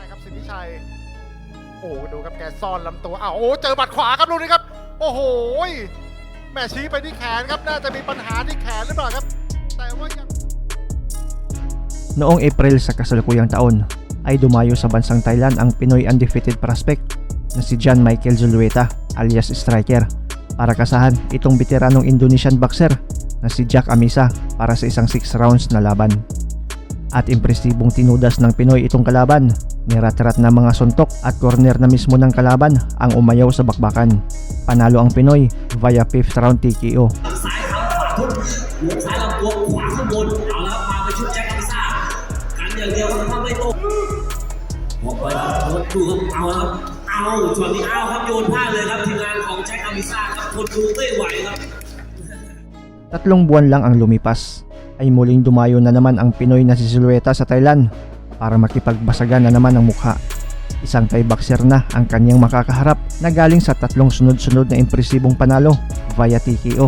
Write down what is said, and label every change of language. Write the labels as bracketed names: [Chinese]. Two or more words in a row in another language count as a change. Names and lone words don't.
[Thai] สิทธิชัยโอ้ดูครับแกซ่อนลำตัวโอ้เจอบัดขวาครับลูกนี้ครับโอ้โหแม่ชี้ไปที่แขนครับน่าจะมีปัญหาที่แขนหรือเปล่าครับแต่ว่ายัง [Filipino] Noong April sa kasalukuyang taon ay dumayo sa bansang Thailand ang Pinoy [English] undefeated prospect [Filipino] na si John Michael Zulueta alias Striker para kasahan itong veteranong Indonesian boxer na si Jack Amisa para sa isang 6 rounds na laban. At impresibong tinudas ng Pinoy itong kalaban, nirat-rat na mga suntok at corner na mismo ng kalaban ang umayaw sa bakbakan. Panalo ang Pinoy [English] via 5th round TKO. [Thai] ซ้ายครับขวาทุบหัวซ้ายลำตัวขวาข้างบนเอาแล้วมาไปชุดแจ็คอามิซ่ากันอย่างเดียวครับไม่ตกออกไปครับดูครับเอาครับเอาช็อตนี้เอาครับโยนพลาดเลยครับทีมงานของแจ็คอามิซ่าครับคนดูไม่ไหวครับ [Filipino] Tatlong buwan lang ang lumipas ay muling dumayo na naman ang Pinoy na si Zulueta sa Thailand para makipagbasagan na naman ang mukha. Isang Thai boxer na ang kanyang makakaharap na galing sa tatlong sunod-sunod na impresibong panalo [English] via TKO.